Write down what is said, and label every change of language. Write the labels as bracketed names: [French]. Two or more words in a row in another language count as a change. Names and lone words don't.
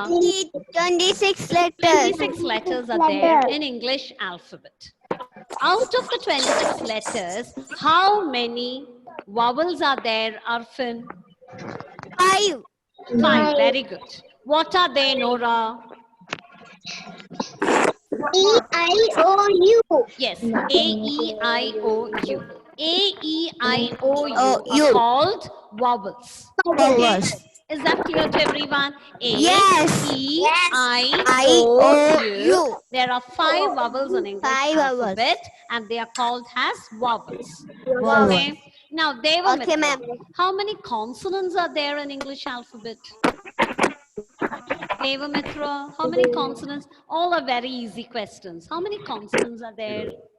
[English] 26 letters. 26 letters are there in English alphabet. Out of the 26 letters, how many vowels are there, Arfin? 5. 5. Very good. What are they, Nora? E-I-O-U. Yes, A-E-I-O-U. A-E-I-O-U are U. called vowels. Vowels. Is that clear to everyone? Yes. A-E-I-O-U. There are 5 vowels in English 5 vowels. alphabet and they are called as vowels. Vowels. Okay. Now, Devamitra, Okay, ma'am. how many consonants are there in English alphabet? Devamitra, how many consonants? All are very easy questions. How many consonants are there?